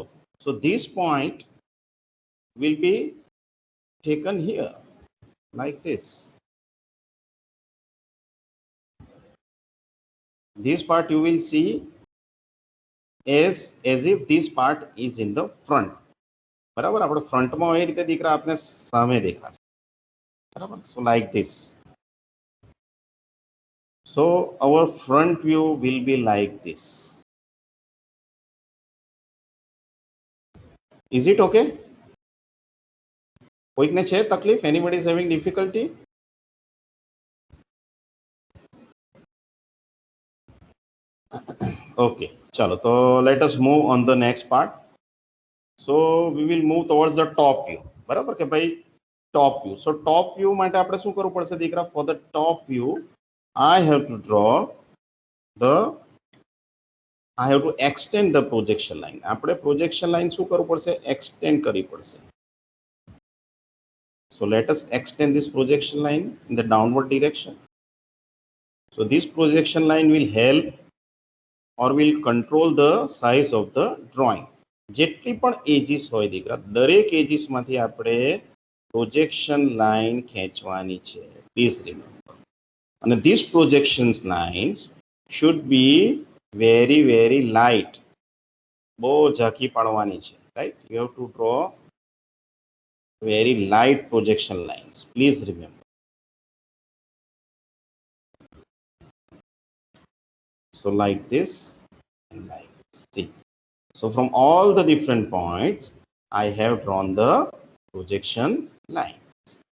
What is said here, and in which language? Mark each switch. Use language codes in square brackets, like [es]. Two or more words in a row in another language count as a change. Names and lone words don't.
[en] So this point will be taken here like this. This part you will see as if this part is in the front. [gu] બરાબર, આપણે ફ્રન્ટમાં એ રીતે દીકરા આપને સામે દેખાશે. બરાબર, [en] so like this. So our front view will be like this. Is it okay? [gu] કોઈકને છે તકલીફ? [en] anybody is having difficulty? Okay, chalo. So let us move on the next part. So we will move towards the top view. [gu] બરાબર કે ભાઈ [en] top view. So top view [gu] માટે આપણે શું કરવું પડશે દીકરા? [en] For the top view, I have to draw the I have to extend the projection line. [gu] આપણે [en] projection line [gu] શું કરવું પડશે? Extend કરવી પડશે. [en] So let us extend this projection line in the downward direction. So this projection line will help or will control the size of the drawing. [gu] જેટલી પણ એજીસ હોય દીકરા, દરેક એજીસમાંથી આપણે [en] projection line [gu] ખેંચવાની છે. [en] please remember. અને this projections lines should be very very light. [gu] બહુ ઝાંખી પાડવાની છે. [en] right? you have to draw very light projection lines. Please remember. So like this and like this. See. So from all the different points, I have drawn the projection lines.